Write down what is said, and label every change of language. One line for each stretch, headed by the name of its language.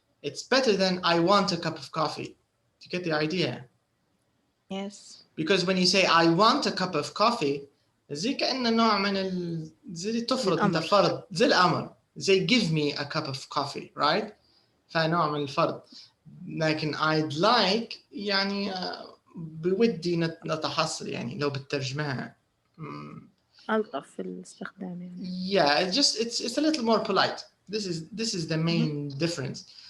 English: It's better than I want a cup of coffee. Do you get the idea? Yes. Because when you say I want a cup of coffee,
Arabic: زي كأنه نوع من زي تفرض انت فرض زي الأمر زي
English: give me a cup of coffee, right?
Arabic: فنوع من الفرض. لكن I'd like يعني بودي نتحصل يعني لو بترجمها. ألطف في الاستخدام يعني.
English: Yeah, it's a little more polite. This is the main difference.